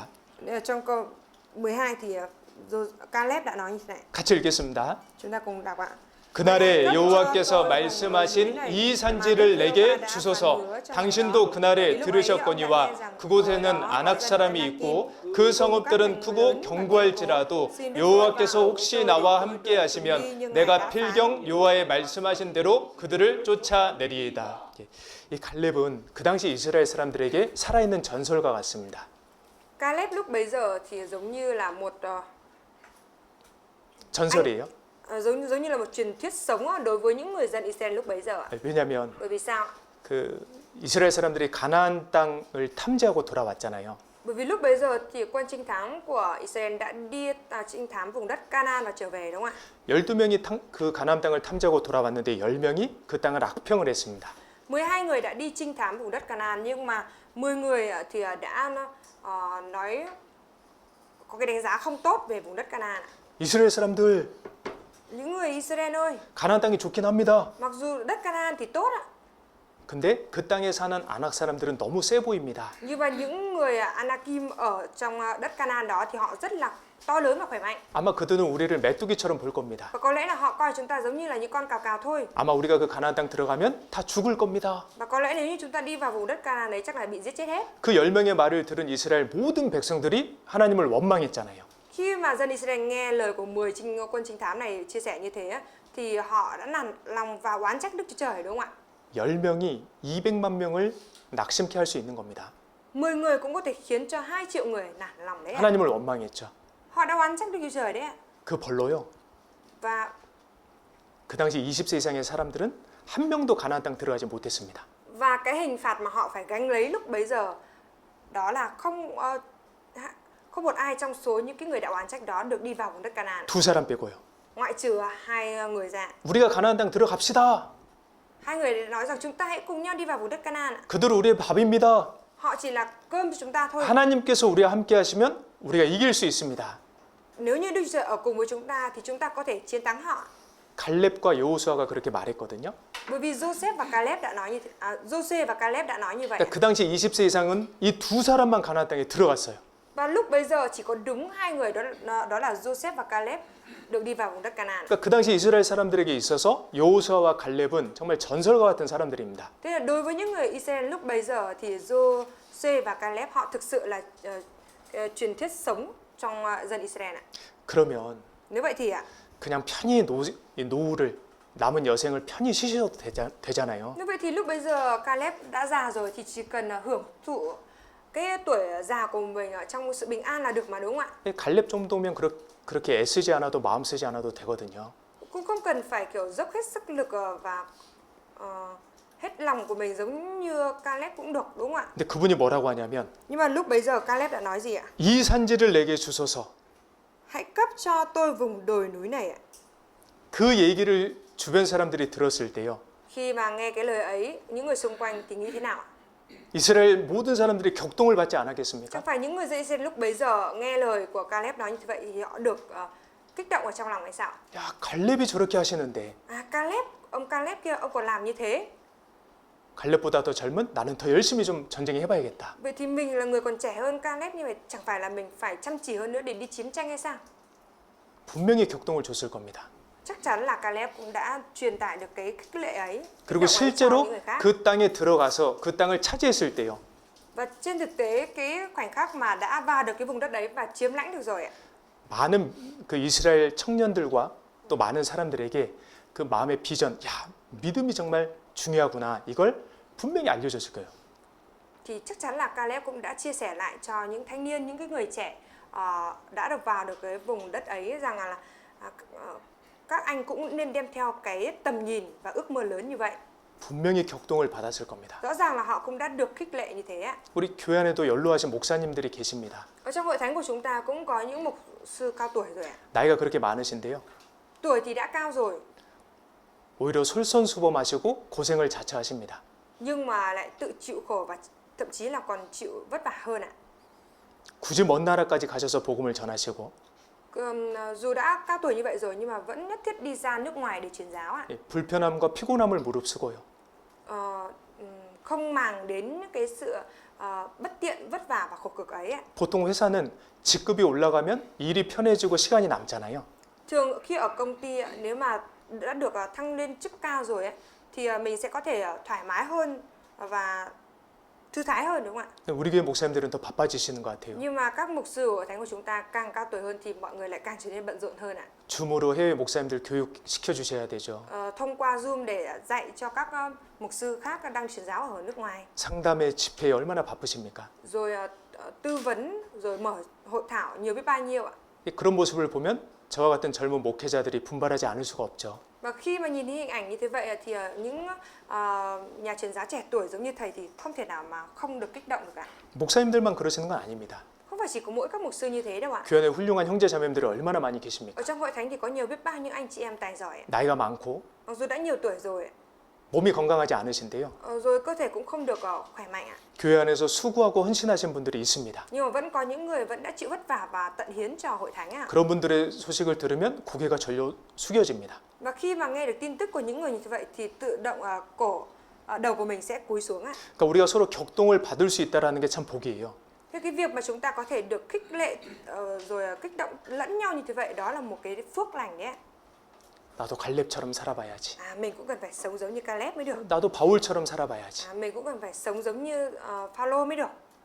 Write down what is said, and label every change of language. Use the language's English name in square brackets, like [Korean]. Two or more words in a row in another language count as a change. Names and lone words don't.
[Vietnamese] Trong câu 12 thì Caleb đã nói như thế này. [Korean] 같이 읽겠습니다. [Vietnamese] Chúng ta cùng đọc ạ. [Korean] 그날에 여호와께서 말씀하신 이 산지를 내게 주소서. 당신도 그날에 들으셨거니와 그곳에는 아낙 사람이 있고 그 성읍들은 크고 견고할지라도 여호와께서 혹시 나와 함께 하시면 내가 필경 여호와의 말씀하신 대로 그들을 쫓아내리이다. 이 갈렙은 그 당시 이스라엘 사람들에게 살아있는 전설과 같습니다. [Vietnamese] Caleb lúc bấy giờ thì giống như là một [Korean] 전설이에요. [Vietnamese] giống như là một truyền thuyết sống đối với những người dân Israel lúc bấy giờ. [Korean] 왜냐하면 [Vietnamese] Bởi vì sao? [Korean] 그 이스라엘 사람들이 가나안 땅을 탐지하고 돌아왔잖아요. [Vietnamese] Bởi vì lúc bấy giờ thì quân trinh thám của Israel đã đi trinh thám vùng đất Canaan và trở về đúng không ạ? [Korean] 12명이 그 가나안 땅을 탐지하고 돌아왔는데 10명이 그 땅을 악평을 했습니다. [Vietnamese] 12 người đã đi trinh thám vùng đất Canaan nhưng mà 10 người thì đã nói có cái đánh giá không tốt về vùng đất Canaan. [Korean] 이스라엘 사람들 [Vietnamese] Những người Israel ơi, [Korean] 가나안 땅이 좋긴 합니다. [Vietnamese] mặc dù đất Canaan thì tốt ạ, [Korean] 근데 그 땅에 사는 아낙 사람들은 너무 세 보입니다. [Vietnamese] nhưng mà những người Anakim ở trong đất Canaan đó thì họ rất là to lớn và khỏe mạnh. [Korean] 아마 그들은 우리를 메뚜기처럼 볼 겁니다. [Vietnamese] Và có lẽ là họ coi chúng ta giống như là những con cào cào thôi. [Korean] 아마 우리가 그 가나안 땅 들어가면 다 죽을 겁니다. [Vietnamese] Và có lẽ nếu như chúng ta đi vào vùng đất Canaan đấy chắc là bị giết chết hết. [Korean] 그 10명의 말을 들은 이스라엘 모든 백성들이 하나님을 원망했잖아요. [Vietnamese] Khi mà dân Israel nghe lời của 10 quân trinh thám này chia sẻ như thế thì họ đã nản lòng và oán trách Đức Chúa Trời đúng không ạ? [Korean] 10명이 200만 명을 낙심케 할 수 있는 겁니다. [Vietnamese] 10 người cũng có thể khiến cho 2 triệu người nản lòng đấy ạ. [Korean] 하나님을 원망했죠. [Vietnamese] Họ đã oán trách Đức Chúa Trời đấy ạ. [Korean] 그 벌로요. [Vietnamese] Và [Korean] 그 당시 20세 이상의 사람들은 한 명도 가나안 땅 들어가지 못했습니다. [Vietnamese] cái hình phạt mà họ phải gánh lấy lúc bấy giờ đó là không một ai trong số những cái người đã oán trách đó được đi vào vùng đất Canaan, [Korean] 두 사람 빼고요. [Vietnamese] ngoại trừ 2 người ra. [Korean] 우리가 가나안 땅 들어갑시다. [Vietnamese] 2 người nói rằng chúng ta hãy cùng nhau đi vào vùng đất Canaan. [Korean] 그들은 우리의 밥입니다. [Vietnamese] Họ chỉ là cơm cho chúng ta thôi. [Korean] 하나님께서 우리와 함께 하시면 우리가 이길 수 있습니다. [Vietnamese] Nếu như Đức Chúa Trời ở cùng với chúng ta thì chúng ta có thể chiến thắng họ. [Korean] 갈렙과 여호수아가 그렇게 말했거든요. [Vietnamese] Bởi vì Joseph và Caleb đã nói như thế, Joseph và Caleb đã nói như vậy. [Korean] 그러니까 그 당시 20세 이상은 이 두 사람만 가나안 땅에 들어갔어요. [Vietnamese] Và lúc bấy giờ chỉ có đúng 2 người đó là Joseph và Caleb được đi vào vùng đất Canaan. [Korean] 그러니까 그 당시 이스라엘 사람들에게 있어서 여호수아와 갈렙은 정말 전설과 같은 사람들입니다. [Vietnamese] Thế là đối với những người Israel lúc bấy giờ thì Joseph và Caleb họ thực sự là truyền thuyết sống trong dân Israel ạ. [Korean] 그러면 [Vietnamese] Nếu vậy thì [Korean] 그냥 편히 노후를 남은 여생을 편히 쉬셔도 되잖아요. [Vietnamese] Nếu vậy thì lúc bây giờ Caleb đã già rồi thì chỉ cần hưởng thụ cái tuổi già của mình ở trong sự bình an là được mà đúng không ạ? [Korean] 갈렙 정도면 그렇게 애쓰지 않아도 마음 쓰지 않아도 되거든요. [Vietnamese] Cũng không cần phải kiểu dốc hết sức lực và hết lòng của mình giống như Caleb cũng được đúng không ạ? [Korean] 근데 그분이 뭐라고 하냐면 [Vietnamese] Nhưng mà lúc bấy giờ Caleb đã nói gì ạ? [Korean] 이 산지를 내게 주소서. [Vietnamese] Hãy cấp cho tôi vùng đồi núi này ạ. [Korean] 그 얘기를 주변 사람들이 들었을 때요. [Vietnamese] Khi mà nghe cái lời ấy, những người xung quanh thì nghĩ thế nào ạ? [Korean] 이스라엘 모든 사람들이 격동을 받지 않았겠습니까? [Vietnamese] Chẳng phải những người dân Israel lúc bấy giờ nghe lời của Caleb nói như vậy thì họ được kích động ở trong lòng hay sao? [Korean] 야, 갈렙이 저렇게 하시는데 [Vietnamese] Caleb, ông Caleb kia ông còn làm như thế. [Korean] 갈렙보다 더 젊은 나는 더 열심히 좀 전쟁에 해봐야겠다. [Vietnamese] Vậy thì mình là người còn trẻ hơn Caleb như vậy, chẳng phải là mình phải chăm chỉ hơn nữa để đi chiến tranh hay sao? [Korean] 분명히 격동을 줬을 겁니다. [Vietnamese] Chắc chắn là Caleb cũng đã truyền tải được cái khích lệ ấy, kích [Korean] 그리고 [Vietnamese] động ấy cho [Korean] 실제로 [Vietnamese] những người khác. [Korean] 그 땅에 들어가서 그 땅을 차지했을 때요. [Vietnamese] Và trên thực tế cái khoảnh khắc mà đã vào được cái vùng đất đấy và chiếm lãnh được rồi ạ, [Korean] 많은 그 이스라엘 청년들과 또 많은 사람들에게 그 마음의 비전, 야, 믿음이 정말 중요하구나. 이걸 분명히 알려줬을 거예요. [Vietnamese] thì chắc chắn là Caleb cũng đã chia sẻ lại cho những thanh niên, những cái người trẻ đã được vào được cái vùng đất ấy rằng là các anh cũng nên đem theo cái tầm nhìn và ước mơ lớn như vậy. [Korean] 분명히 격동을 받았을 겁니다. [Vietnamese] Rõ ràng là họ cũng đã được khích lệ như thế ạ. [Korean] 우리 교회 안에도 연로하신 목사님들이 계십니다. [Vietnamese] Ở trong hội thánh của chúng ta cũng có những mục sư cao tuổi rồi ạ. [Korean] 나이가 그렇게 많으신데요. [Vietnamese] Tuổi thì đã cao rồi [Korean] 오히려 솔선수범하시고 고생을 자처하십니다. [Vietnamese] nhưng mà lại tự chịu khổ và thậm chí là còn chịu vất vả hơn ạ. [Korean] 굳이 먼 나라까지 가셔서 복음을 전하시고 [Vietnamese] Dù đã cao tuổi như vậy rồi nhưng mà vẫn nhất thiết đi ra nước ngoài để truyền giáo ạ. [Korean] 불편함과 피곤함을 무릅쓰고요. [Vietnamese] Không màng đến cái sự bất tiện, vất vả và khổ cực ấy ạ. [Korean] 보통 회사는 직급이 올라가면 일이 편해지고 시간이 남잖아요. [Vietnamese] Thường khi ở công ty nếu mà đã được thăng lên chức cao rồi ấy, thì mình sẽ có thể thoải mái hơn và thư thái hơn, đúng không ạ? [Korean] 우리 교회 목사님들은 더 바빠지시는 것 같아요. [Vietnamese] Nhưng mà các mục sư ở thánh của chúng ta càng cao tuổi hơn thì mọi người lại càng trở nên bận rộn hơn ạ. [Korean] 줌으로 해외 목사님들 교육 시켜 주셔야 되죠. [Vietnamese] Thông qua Zoom để dạy cho các mục sư khác đang truyền giáo ở nước ngoài. [Korean] 상담회 집회에 얼마나 바쁘십니까? [Vietnamese] Rồi tư vấn, rồi mở hội thảo nhiều biết bao nhiêu ạ. [Korean] 그런 모습을 보면 저와 같은 젊은 목회자들이 분발하지 않을 수가 없죠. [Vietnamese] Và khi mà nhìn thấy hình ảnh như thế vậy thì những nhà truyền giáo trẻ tuổi giống như thầy thì không thể nào mà không được kích động được cả. [Korean] 목사님들만 그러시는 건 아닙니다. [Vietnamese] Không phải chỉ có mỗi các mục sư như thế đâu ạ. [Korean] 교회 안에 훌륭한 형제 자매님들이 얼마나 많이 계십니까? [Vietnamese] Ở trong hội thánh thì có nhiều biết bao những anh chị em tài giỏi, [Korean] 나이가 많고 [Vietnamese] mặc dù đã nhiều tuổi rồi, [Korean] 몸이 건강하지 않으신데요. [Vietnamese] rồi cơ thể cũng không được khỏe mạnh ạ. [Korean] 교회 안에서 수고하고 헌신하신 분들이 있습니다. [Vietnamese] Nhưng mà vẫn có những người vẫn đã chịu vất vả và tận hiến cho hội thánh ạ. [Korean] 그런 분들의 소식을 들으면 고개가 절로 숙여집니다. [Vietnamese] Và khi mà nghe được tin tức của những người như vậy thì tự động đầu của mình sẽ cúi xuống ạ. [Korean] 그러니까 우리가 서로 격동을 받을 수 있다라는 게 참 복이에요. [Vietnamese] Thế cái việc mà chúng ta có thể được khích lệ rồi kích động lẫn nhau như thế vậy, đó là một cái phước lành đấy ạ. [Korean] 나도 갈렙처럼 살아봐야지. [Vietnamese] Mình cũng cần phải sống giống như Caleb mới được. [Korean] 나도 바울처럼 살아봐야지. [Vietnamese] Mình cũng cần phải sống giống như Phaolô mới được.